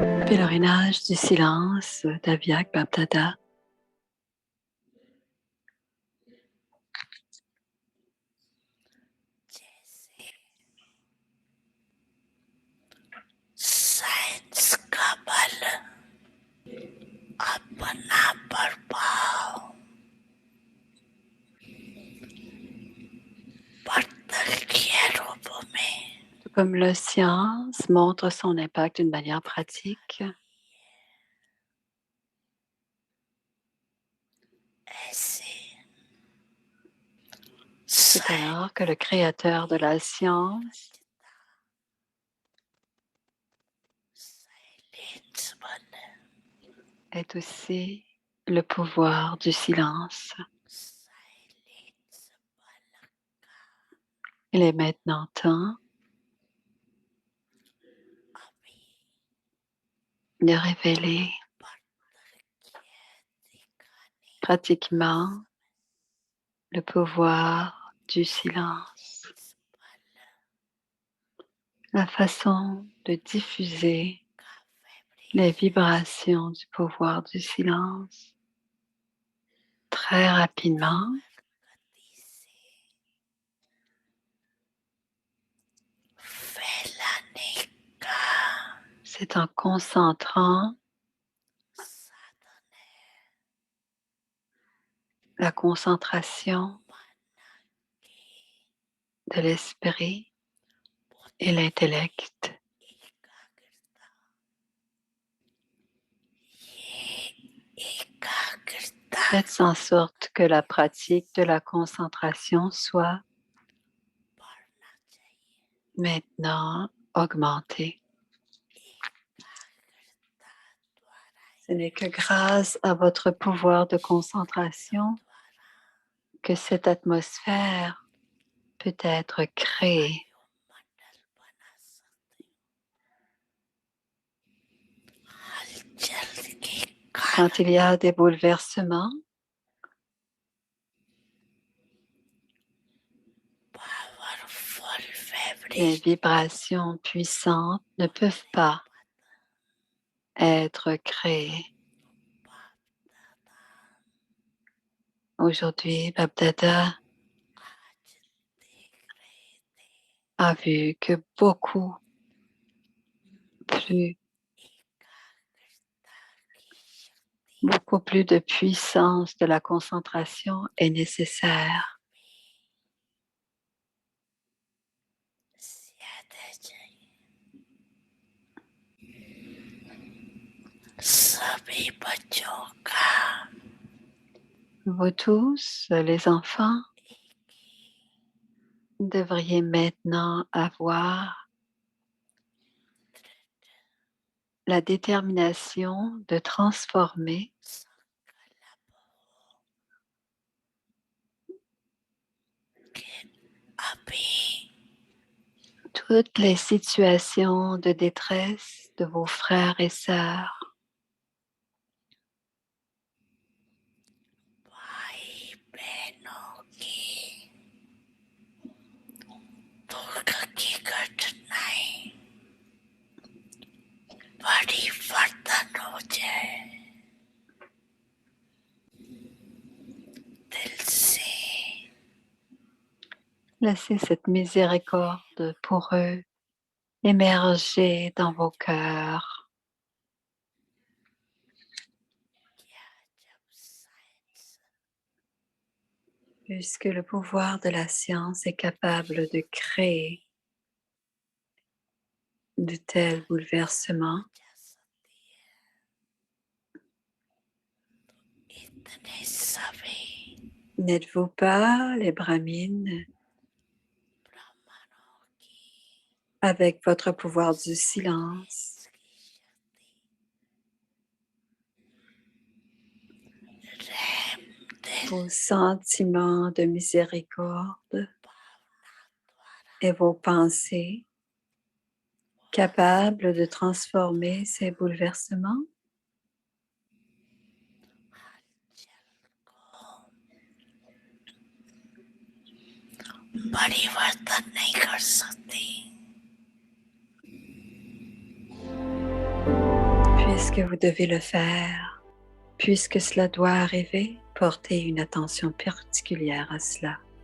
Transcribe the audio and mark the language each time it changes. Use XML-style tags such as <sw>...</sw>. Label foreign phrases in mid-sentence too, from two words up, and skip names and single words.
<fr>Pèlerinage du silence d'Avyak Bapdada.</fr> <hi>साइंस का बल अपना प्रभाव प्रत्यक्ष रूप में</hi> <fr>Tout comme la science montre son impact d'une manière pratique,</fr> <hi>ऐसे</hi> <fr>c'est alors que le créateur de la science</fr> <hi>साइलेंस बल</hi> <fr>est aussi le pouvoir du silence.</fr> <hi>साइलेंस बल</hi> <fr>Il est maintenant temps</fr> <hi>अभी</hi> <fr>de révéler</fr> <hi>प्रत्यक्ष दिखाने</hi> <fr>pratiquement le pouvoir du silence,</fr> <hi>बल</hi> <fr>la façon de diffuser</fr> <hi>का</hi> <fr>les</fr> <hi>वाइब्रेशन</hi> <fr>vibrations du pouvoir du silence très rapidement.</fr> <hi>गति से फैलाने का</hi> <fr>C'est en concentrant</fr> <hi>साधन है</hi> <fr>la concentration</fr> <hi>माना कि</hi> <fr>de l'esprit et</fr> <hi>बुद्धि</hi> <fr>l'intellect.</fr> <hi>एकाग्रता ये एकाग्रता</hi> <fr>Faites en sorte que la pratique de la concentration soit</fr> <hi>बढ़ना चाहिए</hi> <fr>maintenant augmentée.</fr> <hi>एकाग्रता द्वारा</hi> <fr>Ce n'est que grâce à votre pouvoir de concentration</fr> <hi>द्वारा</hi> <fr>que cette atmosphère peut être créée.</fr> <hi>वायुमंडल बना सकते हो हलचल के</hi> <fr>Quand</fr> <hi>कारण</hi> <fr>il y a des bouleversements,</fr> <hi>पावरफुल</hi> <fr>les</fr> <hi>वाइब्रेशन</hi> <fr>vibrations puissantes ne peuvent pas être créées. Aujourd'hui, Bapdada</fr> <hi>आज देख रहे थे</hi> <fr>a vu que beaucoup plus de puissance de la concentration est nécessaire.</fr> <hi>सभी बच्चों का</hi> <fr>Vous tous, les enfants, devriez maintenant avoir la détermination de transformer</fr> <hi>अभी</hi> <fr>toutes les situations de détresse de vos frères et sœurs</fr> <hi>भाई बहनों की दुख की घटनाएं परिवर्तन हो जाए दिल से</hi> <fr>Laissez cette miséricorde pour eux émerger dans vos cœurs.</fr> <hi>क्या जब साइंस</hi> <fr>Puisque le pouvoir de la science est capable de créer de tels bouleversements,</fr> <hi>जा सकती है इतने सभी</hi> <fr>n'êtes-vous pas les brahmines</fr> <hi>ब्राह्मणों की</hi> <fr>avec votre pouvoir du silence,</fr> <hi>साइलेंस की शक्ति रैम दिल</hi> <fr>vos sentiments de miséricorde</fr> <hi>भावना द्वारा</hi> <fr>et vos pensées capables de transformer ces bouleversements?</fr> <hi>हलचल को परिवर्तन नहीं कर सकती</hi> <fr>Est-ce que vous devez le faire? Puisque cela doit arriver, portez une attention particulière à cela.</fr>